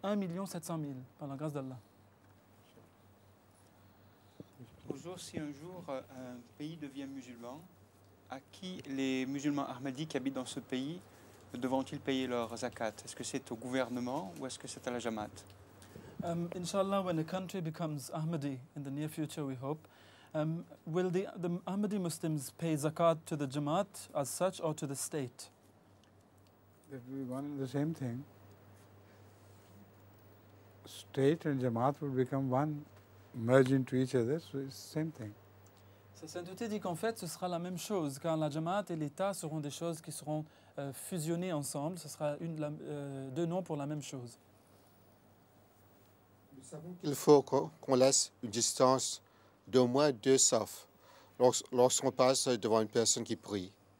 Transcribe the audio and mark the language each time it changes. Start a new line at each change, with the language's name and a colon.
French: 1 700 000, par la grâce d'Allah. Bonjour, si un jour un pays devient musulman, à qui les musulmans ahmadis qui habitent dans ce pays devront-ils payer leur zakat? Est-ce que c'est au gouvernement ou est-ce que c'est à la Jamaat?
English: Inshallah, when a country becomes Ahmadi in the near future, we hope, will the Ahmadi Muslims pay zakat to the Jamaat as such or to the state? That will be one and the same thing. State and Jamaat will become one, merge into each other, so it's the same thing.
French: Sa sainteté dit qu'en fait, ce sera la même chose, car la Jamaat et l'État seront des choses qui seront fusionnées ensemble. Ce sera deux noms pour la même chose. Nous savons qu'il faut qu'on laisse une distance d'au moins 2 safs lorsqu'on passe devant une personne qui prie.